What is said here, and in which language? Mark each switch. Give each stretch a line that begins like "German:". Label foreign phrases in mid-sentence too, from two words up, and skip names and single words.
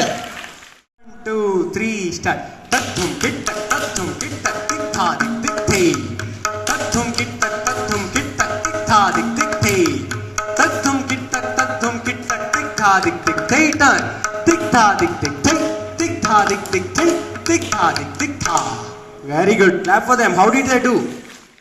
English: 1 2 3 start. Tat thum kit tik tha tik tat thum kit tik tha tik tat thum kit tik tha tik turn tik tha tik tha tik tha. Very good. Clap for them. How did they do?